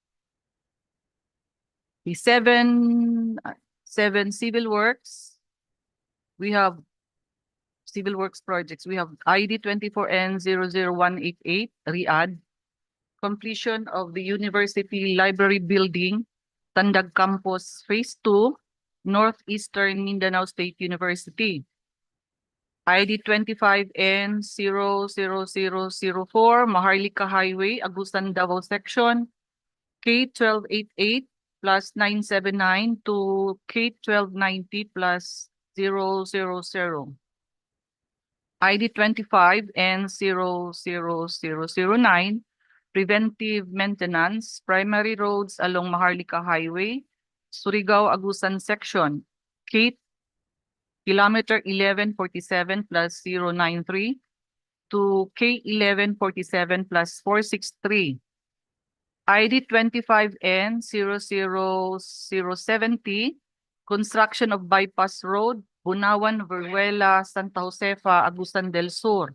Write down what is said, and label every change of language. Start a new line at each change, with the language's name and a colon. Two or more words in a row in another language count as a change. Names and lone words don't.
English: The seven civil works, we have civil works projects. We have ID 24N00188, Riyadh, completion of the University Library Building, Tandag Campus Phase 2, Northeastern Mindanao State University. ID 25N00004, Maharlika Highway, Agusan, Davao Section, K1288 plus 979 to K1290 plus 000. ID 25N00009, preventive maintenance, primary roads along Maharlika Highway, Surigao, Agusan Section, kilometer 1147 plus 093 to K1147 plus 463. ID 25N00070, construction of bypass road, Bunawan, Veruela, Santa Josefa, Agusan del Sur.